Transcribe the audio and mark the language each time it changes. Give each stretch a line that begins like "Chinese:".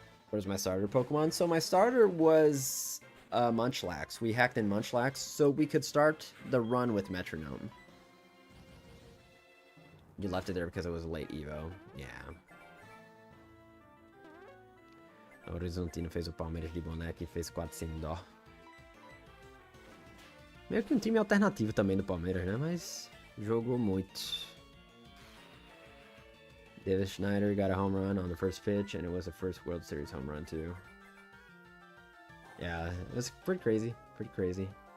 English: Where's my starter Pokemon? So my starter was Munchlax. We hacked in Munchlax so we could start the run with Metronome. You left it there because it was a late Evo. Yeah.
Portuguese: O Horizontino fez o Palmeiras de boneca e fez 4 sem dó. Meio que um time alternativo também do Palmeiras, né? Mas jogou muito.
English: Davis Schneider got a home run on the first pitch, and it was the first World Series home run, too. Yeah, it was pretty crazy. Pretty crazy.